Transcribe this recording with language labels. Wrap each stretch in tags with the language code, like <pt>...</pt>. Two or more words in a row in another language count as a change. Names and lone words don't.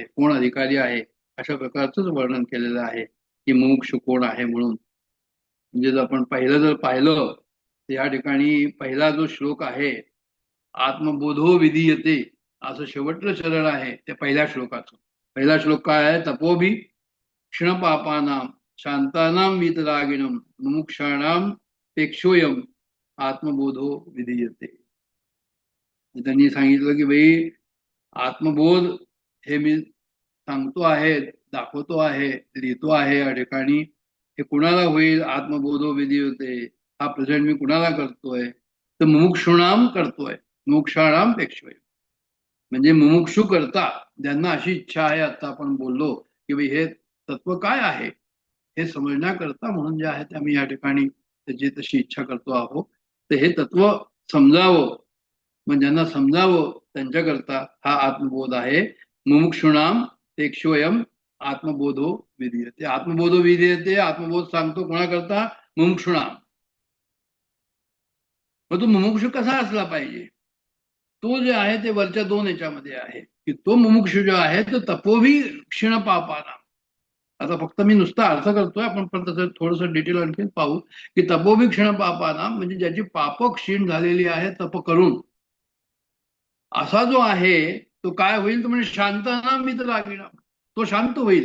<mr>कोण अधिकारी आहे अशा प्रकारचंच वर्णन केलेलं आहे की मुमुक्षु कोण आहे म्हणून. म्हणजे जर आपण जर पाहिलं तर या ठिकाणी पहिला जो श्लोक आहे</mr> <sa>आत्मबोधो विधीयते</sa> <mr>असं शेवटचं चरण आहे त्या पहिल्या श्लोकाचं. पहिला श्लोक काय आहे,</mr> <sa>तपोभी क्षणपापानां शांतानां वीतरागिणं मुमुक्षाणां पेक्षोयम आत्मबोधो विधीयते.</sa> <mr>त्यांनी सांगितलं की भाई आत्मबोध हे मी सांगतो आहे, दाखवतो आहे, लिहितो आहे या ठिकाणी. हे कुणाला होईल,</mr> <sa>आत्मबोधो विधीयते</sa> <mr>हा प्रेझेंट मी कुणाला करतोय तर मुमुक्षुणाम करतोय,</mr> <sa>मुमुक्षाणाम पेक्षोय.</sa> <mr>म्हणजे मुमुक्षु करता ज्यांना अशी इच्छा आहे, आता आपण बोललो की भाई हे तत्व काय आहे हे समजण्याकरता म्हणून जे आहे ते आम्ही या ठिकाणी त्याची तशी इच्छा करतो आहोत. तर हे तत्व समजावं, मग ज्यांना समजावं त्यांच्याकरता हा आत्मबोध आहे.</mr> <sa>मुमुक्षुणाम पेक्षोयम आत्मबोधो विधीयते. आत्मबोधो विधीयते,</sa> <mr>आत्मबोध सांगतो कोणाकरता, मुमुक्षुणाम. मग तो मुमुक्षु कसा असला पाहिजे, तो जे आहे ते वरच्या दोन याच्यामध्ये आहे की तो मुमुक्षु जो आहे तो</mr> <sa>तपोभी क्षीण पापाना.</sa> <mr>आता फक्त मी नुसता अर्थ करतोय, आपण पण त्याचं थोडंसं डिटेल आणखी पाहू की</mr> <sa>तपोभी क्षीण पापाना</sa> <mr>म्हणजे ज्याची पाप क्षीण झालेली आहे तप करून, असा जो आहे तो काय होईल तर म्हणजे</mr> <sa>शांतानाम वितरागिणाम,</sa> <mr>तो शांत होईल.</mr>